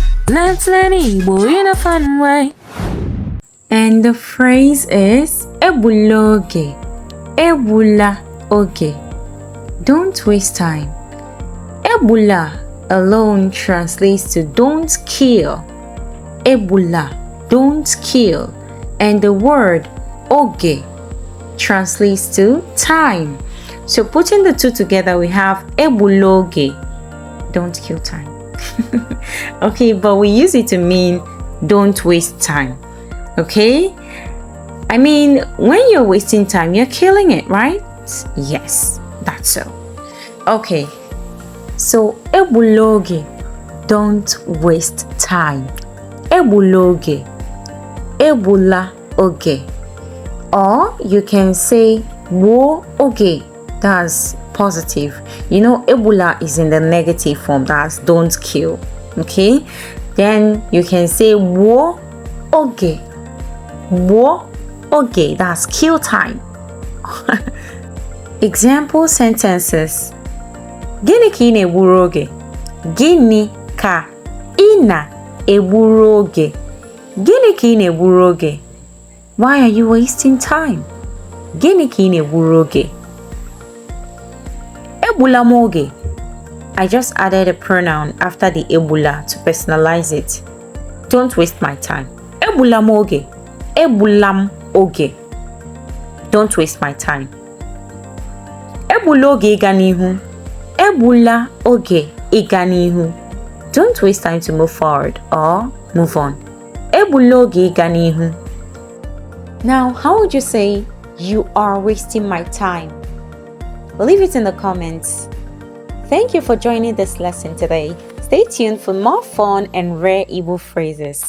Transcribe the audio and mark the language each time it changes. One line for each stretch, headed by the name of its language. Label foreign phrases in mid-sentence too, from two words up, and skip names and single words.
English: Let's learn Igbo in a fun way. And the phrase is
Igbo: Egbula oge. Egbula oge.
English: Don't waste time. Egbula alone translates to don't kill. Egbula, don't kill. And the word oge translates to time. So putting the two together, we have
Igbo: Egbula oge,
English: don't kill time. Okay, but we use it to mean don't waste time. Okay, I mean, when you're wasting time, you're killing it, right? Yes, that's so. Okay, so
Igbo: egbula oge,
English: don't waste time.
Igbo: Egbula oge, egbula oge.
English: Or you can say
Igbo: wo oge,
English: that's positive. You know, egbula is in the negative form, that's don't kill. Okay, then you can say
Igbo: wo oge. Wo oge,
English: that's kill time. Example sentences.
Igbo: Gịnị ka ị na-egburu oge? Gịnị ka ị na-egburu oge? Gịnị ka ị na-egburu oge?
English: Why are you wasting time?
Igbo: Gịnị ka ị na-egburu oge? Egbula m oge.
English: I just added a pronoun after the egbula to personalize it. Don't waste my time.
Igbo: Egbula m oge. Egbula m oge.
English: Don't waste my time.
Igbo: Egbula oge ịga n'ihu. Egbula oge ịga n'ihu.
English: Don't waste time to move forward or move on.
Igbo: Egbula oge ịga n'ihu.
English: Now, how would you say you are wasting my time? Leave it in the comments. Thank you for joining this lesson today. Stay tuned for more fun and rare Igbo phrases.